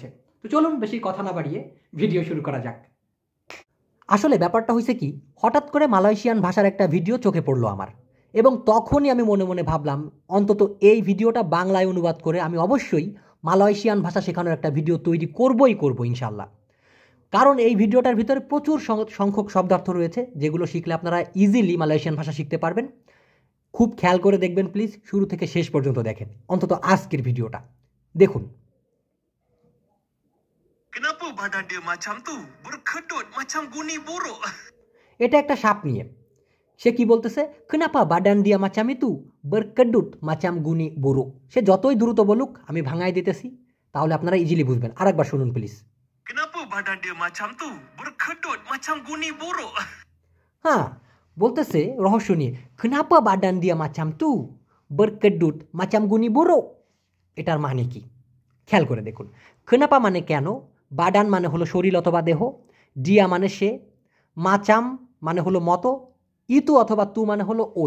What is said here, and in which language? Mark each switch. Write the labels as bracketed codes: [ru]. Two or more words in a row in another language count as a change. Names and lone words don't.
[bn] তো চলুন বেশি কথা না বাড়িয়ে ভিডিও শুরু করা যাক। আসলে ব্যাপারটা হয়েছে কি, হঠাৎ করে মালয়েশিয়ান ভাষার একটা ভিডিও চোখে পড়লো আমার, এবং তখনই আমি মনে মনে ভাবলাম অন্তত এই ভিডিওটা বাংলায় অনুবাদ করে আমি অবশ্যই মালয়েশিয়ান ভাষা শেখানোর একটা ভিডিও তৈরি করবো ইনশাল্লাহ। কারণ এই ভিডিওটার ভিতরে প্রচুর সংখ্যক শব্দার্থ রয়েছে, যেগুলো শিখলে আপনারা ইজিলি মালয়েশিয়ান ভাষা শিখতে পারবেন। খুব খেয়াল করে দেখবেন প্লিজ, শুরু থেকে শেষ পর্যন্ত দেখেন অন্তত আজকের ভিডিওটা দেখুন। [ms] Kenapa badan dia macam tu? Berkedut macam guni buruk. [bn] এটা একটা সাপ নিয়ে সে কি বলতেছে, [ms] kenapa badan dia macam tu berkedut macam guni buruk. [bn] সে যতই দ্রুত বলুক আমি ভাঙাই দিতেছি, তাহলে আপনারা ইজিলি বুঝবেন। আরেকবার শুনুন প্লিজ। [ms] Kenapa badan dia macam tu? Berkedut macam guni buruk. [bn] হ্যাঁ, বলতেছে রহস্য নিয়ে, [ms] kenapa badan dia macam tu berkedut macam guni buruk. [bn] এটার মানে কি খেয়াল করে দেখুন। কেনাপা মানে কেন, বাডান মানে হলো শরীর অথবা দেহ, ডিয়া মানে সে, মাচাম মানে হলো মতো, ইতু অথবা তু মানে হলো ওই।